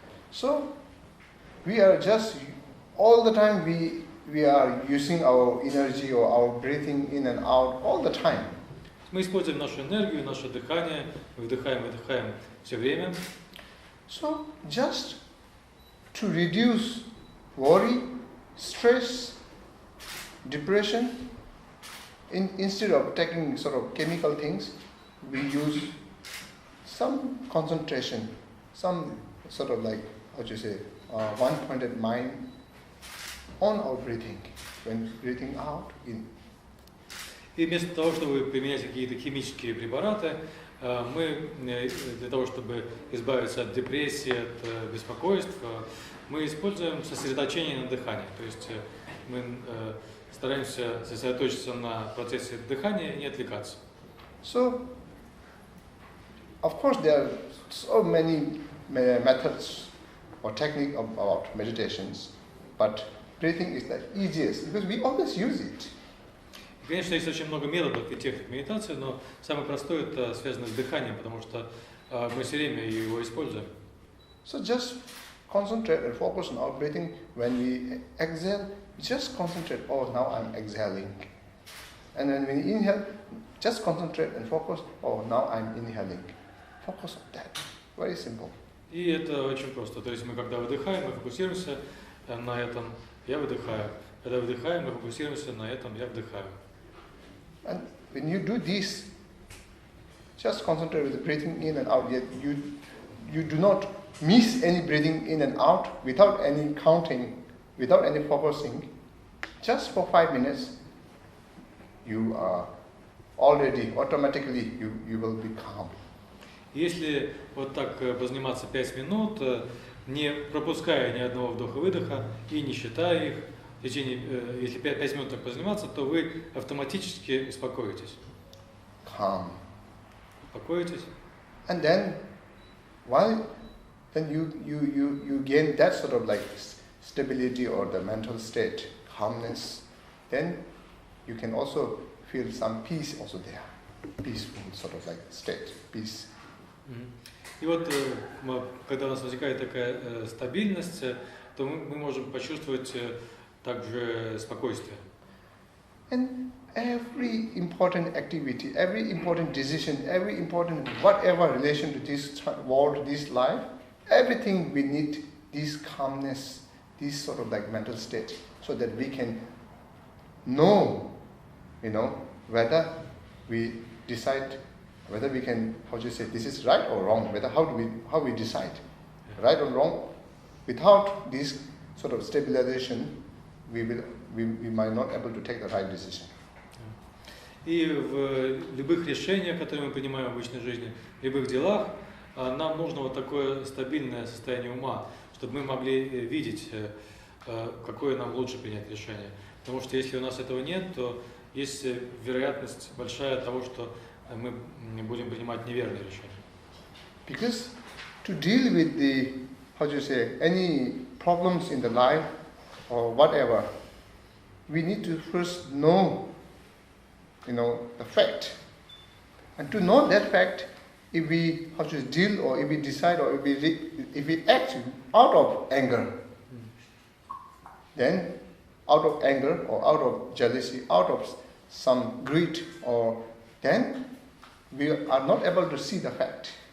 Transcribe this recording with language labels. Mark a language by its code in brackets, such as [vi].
[en] So we are just all the time we are using our energy or our breathing in and out all the time. [ru] Мы используем нашу энергию, наше дыхание, вдыхаем и выдыхаем все время. [en] So just to reduce worry, stress, depression, instead of taking sort of chemical things, we use some concentration, some sort of like, one-pointed mind on our breathing. When breathing out, in. [ru] И вместо того, чтобы применять какие-то химические препараты, мы для того, чтобы избавиться от депрессии, от беспокойств, мы используем сосредоточение на дыхании. То есть мы стараемся сосредоточиться на процессе дыхания и не отвлекаться. [en] So, of course, there are so many methods or technique about meditations, but breathing is the easiest because we always use it. [ru] И, конечно, есть очень много методов и техник медитации, но самый простой это связано с дыханием, потому что мы все время его используем. [en] So just concentrate and focus on our breathing. When we exhale, just concentrate, oh, now I'm exhaling. And then when you inhale, just concentrate and focus, oh, now I'm inhaling. Focus on that. Very simple. [ru] И это очень просто. То есть мы когда выдыхаем, мы фокусируемся на этом, я выдыхаю. Когда выдыхаем, мы фокусируемся на этом, я вдыхаю. [en] And when you do this, just concentrate with the breathing in and out. Yet you do not miss any breathing in and out without any counting, without any focusing. Just for 5 minutes, you are already, automatically, you will be calm. [ru] Если вот так позаниматься 5 минут, не пропуская ни одного вдоха-выдоха и не считая их, в течение, если 5 минут так позаниматься, то вы автоматически успокоитесь. [en] Calm. [ru] Успокоитесь. [en] And then, then you gain that sort of like stability or the mental state, calmness, then you can also feel some peace also there. Peaceful sort of like state, peace. [ru] И вот, когда у нас возникает такая стабильность, то мы можем почувствовать также спокойствие. [en] And every important activity, every important decision, every important whatever relation to this world, this life, everything we need this calmness, this sort of like mental state, so that we can know, whether we decide, whether we can, this is right or wrong, how we decide, right or wrong. Without this sort of stabilization, we might not able to take the right decision. [ru] И в любых решениях, которые мы принимаем в обычной жизни, в любых делах, нам нужно вот такое стабильное состояние ума, чтобы мы могли видеть, какое нам лучше принять решение. Потому что если у нас этого нет, то есть вероятность большая того, что мы будем принимать неверные решения. [en] Because to deal with the, any problems in the life or whatever, we need to first know, the fact. And to know that fact, if we deal or if we decide or if we act out of anger, then out of anger or out of jealousy, out of some greed, or then we are not able to see the fact.